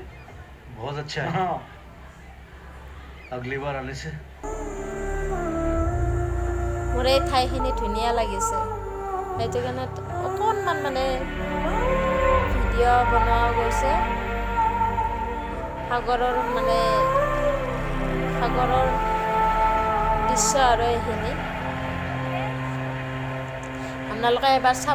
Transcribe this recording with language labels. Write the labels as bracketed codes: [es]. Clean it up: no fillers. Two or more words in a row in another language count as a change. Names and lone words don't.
[hi] बहुत अच्छा है। हाँ। अगली बार आने से [as] মোৰ এই ঠাইখিনি ধুনীয়া লাগিছে, সেইটো কাৰণে অকণমান মানে ভিডিঅ' বনোৱা গৈছে। সাগৰৰ দৃশ্য আৰু এইখিনি আপোনালোকে এবাৰ চাব।